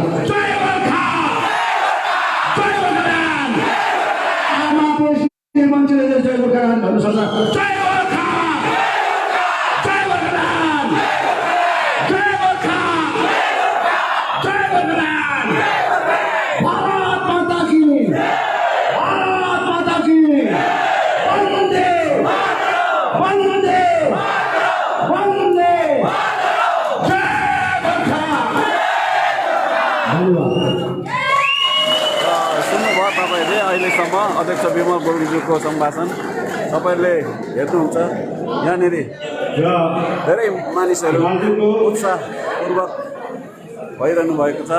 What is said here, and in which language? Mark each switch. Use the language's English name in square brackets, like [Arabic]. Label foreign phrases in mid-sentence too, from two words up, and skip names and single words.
[Nepali] जय गोर्खा, जय गोर्खाल्यान्ड। आमा मान्छेले चाहिँ जय गोर्खाल्यान्ड भन्न सक्दैन। जय गोर्खा, जय गोर्खाल्यान्ड, जय गोर्खा, जय गोर्खाल्यान्ड। [Hindi] भारत माता की, भारत माता की, वन्दे वन्दे वन्दे, जय गोर्खा। [Nepali] सुन्नुभयो तपाईँले अहिलेसम्म अध्यक्ष विमल बोगीज्यूको सम्भाषण तपाईँले हेर्नुहुन्छ। यहाँनिर धेरै मानिसहरू उत्साहपूर्वक भइरहनु भएको छ।